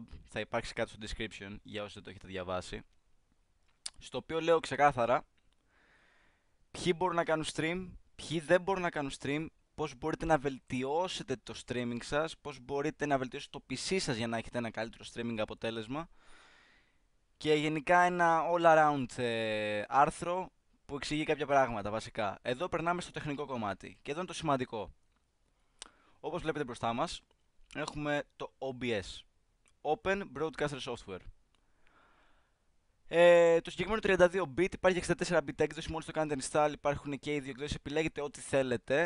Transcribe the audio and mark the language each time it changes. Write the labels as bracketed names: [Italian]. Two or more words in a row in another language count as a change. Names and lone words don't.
[Greek] Θα υπάρξει κάτω στο description για όσοι δεν το έχετε διαβάσει. Στο οποίο λέω ξεκάθαρα ποιοι μπορούν να κάνουν stream, ποιοι δεν μπορούν να κάνουν stream, πώς μπορείτε να βελτιώσετε το streaming σας, πώς μπορείτε να βελτιώσετε το PC σας για να έχετε ένα καλύτερο streaming αποτέλεσμα και γενικά ένα [English] all around [Greek] άρθρο που εξηγεί κάποια πράγματα βασικά. Εδώ περνάμε στο τεχνικό κομμάτι και εδώ είναι το σημαντικό. Όπως βλέπετε μπροστά μας έχουμε το OBS, Open Broadcaster Software. Το συγκεκριμένο 32-bit, υπάρχει 64-bit έκδοση, μόλις το κάνετε install υπάρχουν και οι δύο εκδόσεις, επιλέγετε ό,τι θέλετε.